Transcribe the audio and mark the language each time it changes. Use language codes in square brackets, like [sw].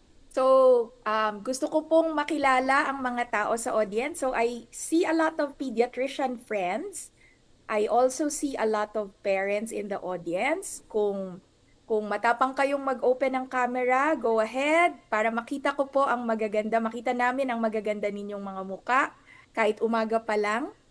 [tl] So, gusto ko pong makilala ang mga tao sa audience. [en] So, I see a lot of pediatrician friends. I also see a lot of parents in the audience. [tl] Kung matapang kayong mag-open ng camera, go ahead para makita ko po ang magaganda. Makita namin ang magaganda ninyong mga muka kahit umaga pa lang.